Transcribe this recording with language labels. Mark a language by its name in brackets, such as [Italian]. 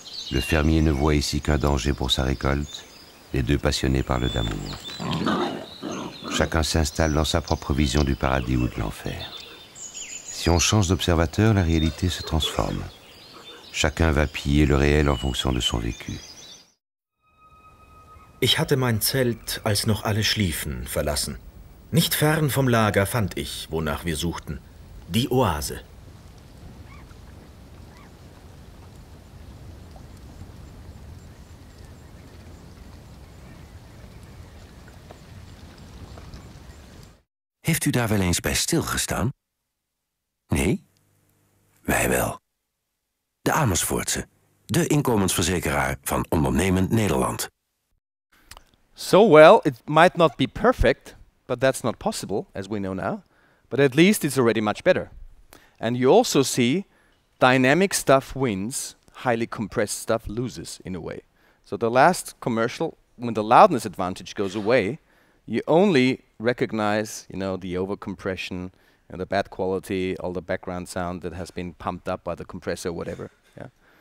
[French] Le fermier ne voit ici qu'un danger pour sa récolte, les deux passionnés parlent d'amour. Chacun s'installe dans sa propre vision du paradis ou de l'enfer. Si on change d'observateur, la réalité se transforme. Chacun va piller le réel en fonction de son vécu. [German] Ich hatte mein Zelt, als noch alle schliefen, verlassen. Nicht fern vom Lager fand ich, wonach wir suchten. Die Oase. [Dutch] Heeft u daar wel eens bij stilgestaan? Nee? Wij wel. De Amersfoortse, de inkomensverzekeraar van ondernemend Nederland. [English] So well, it might not be perfect, but that's not possible, as we know now. But at least it's already much better. And you also see dynamic stuff wins, highly compressed stuff loses in a way. So the last commercial, when the loudness advantage goes away, you only recognize, you know, the overcompression and the bad quality, all the background sound that has been pumped up by the compressor, whatever. Yeah.